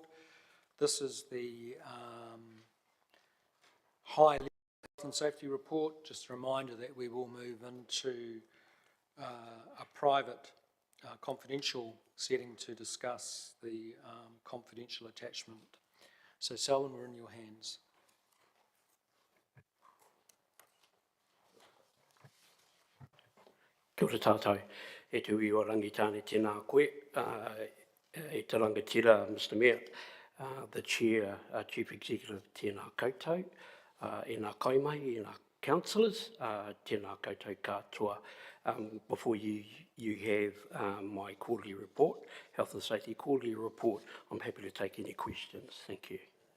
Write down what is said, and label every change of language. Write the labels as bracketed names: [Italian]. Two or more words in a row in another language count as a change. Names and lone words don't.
[English] This is the high-level health and safety report. Just a reminder that we will move into a private confidential setting to discuss the confidential attachment. So Selwyn, we're in your hands. [Māori] Kia ora tātou, e te ui o rangitāne tēnā koe, e te rangatira, [English] Mr Mayor, the Chair, Chief Executive, [Māori] tēnā koutou, e nā kaimai, e nā councillors, tēnā koutou katoa. [English] Before you have my quarterly report, Health and Safety quarterly report, I'm happy to take any questions. Thank you.